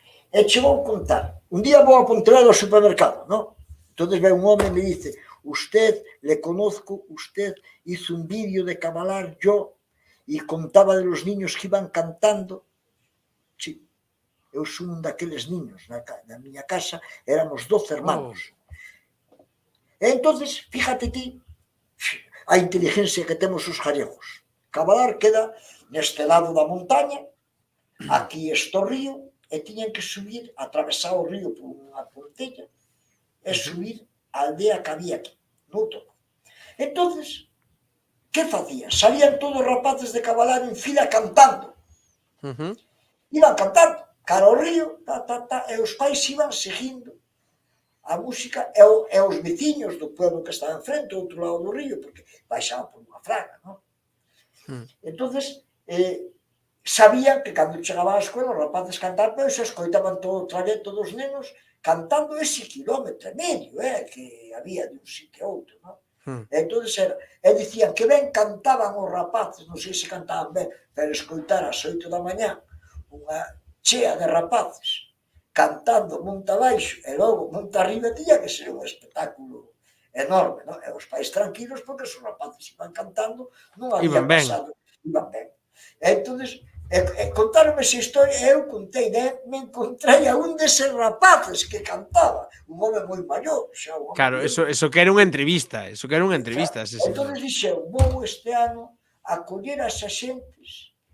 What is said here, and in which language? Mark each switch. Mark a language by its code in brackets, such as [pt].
[gl] E che vou contar, un día vou a Pontevedra ao supermercado, non? Entón ve un home e me dice, [es] usted, le conozco, usted hizo un vídeo de Cabalar, yo, y contaba de los niños que iban cantando. [gl] Sí, eu son un daqueles niños, na miña casa éramos 12 hermanos. E entonces, fíjate ti, a inteligencia que temos os gallegos. Cabalar queda neste lado da montaña, aquí este río, e tiñan que subir, atravesar o río por unha pontella, e subir a aldea que había aquí, no todo. Entonces, que facían? Salían todos os rapaces de Cabalar en fila cantando. Iban cantando, cara ao río, e os pais iban seguindo a música e os veciños do pueblo que estaba enfrente, ao outro lado do río, porque baixaban por unha fraga, non? Entonces, sabían que cando chegaban á escola os rapaces cantar, pero se escoitaban todo o tragueto dos nenos cantando ese quilómetro e medio que había de un sitio a outro, non? Entonces dicían que ben cantaban os rapaces, non sei se cantaban ben, pero escoitar ás 8 da mañá unha chea de rapaces cantando monta abaixo e logo monta arriba, tiña que ser un espectáculo enorme, non? E os pais tranquilos porque os rapaces iban cantando, non había pasado, iban ben. Entonces, contaronme esa historia e eu contei, me encontrei a un deses rapaces que cantaba, un home moi maior. Claro, eso que era unha entrevista, Entonces dixeron, vou este ano a coller as xentes